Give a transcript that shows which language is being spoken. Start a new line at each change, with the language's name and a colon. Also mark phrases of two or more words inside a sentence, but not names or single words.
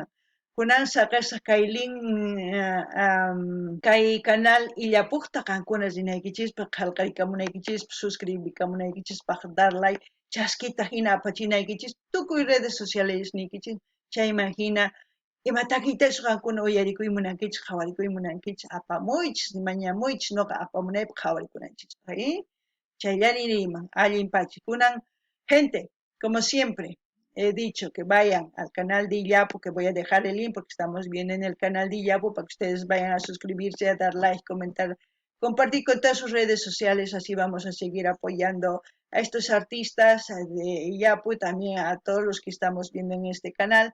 Quechua: Kunan saqasaq kay link kay canal illapuqta qankuna rinaykichispa, qallqaykamunaykichispa, suscribikamunaykichispa,
Spanish: dar like,
Quechua: chaskita hina apachinaykichis, tukuy
Spanish: redes sociales
Quechua: niykichin, chayman hina ima takiytachu qankuna uyarikuymunankichis, qhawarikuymunankichis, apamuychis, mañamuychis noqa apamunaypaq qhawarikunanchispa, chayllani riman, allinpachik.
Spanish: Kunan gente, como siempre, he dicho que vayan al canal de Illapu, que voy a dejar el link porque estamos bien en el canal de Illapu, para que ustedes vayan a suscribirse, a dar like, comentar, compartir con todas sus redes sociales, así vamos a seguir apoyando a estos artistas de Illapu y también a todos los que estamos viendo en este canal.